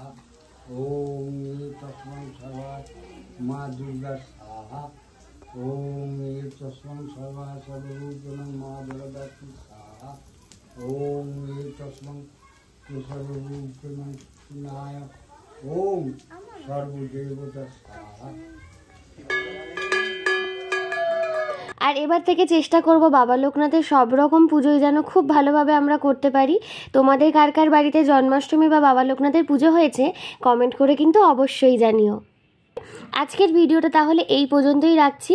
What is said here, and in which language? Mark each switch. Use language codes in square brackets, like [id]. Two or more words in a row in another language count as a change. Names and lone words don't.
[sa] ओम तस्मै सर्वाय मा दुर्गा स्वाहा। ओम तस्मै सर्वाय सर्वभूतेषु मा जगदत्ति स्वाहा। ओम तस्मै सर्वभूतेषु ओम सर्वदेवता स्वाहा। [bn] আর এবার থেকে চেষ্টা করব বাবা লোকনাথের সব রকম পুজোই যেন খুব ভালোভাবে আমরা করতে পারি। তোমাদের কার কার বাড়িতে জন্মাষ্টমী বা বাবা লোকনাথের পুজো হয়েছে কমেন্ট করে কিন্তু অবশ্যই জানিও। আজকের ভিডিওটা তাহলে এই পর্যন্তই রাখছি।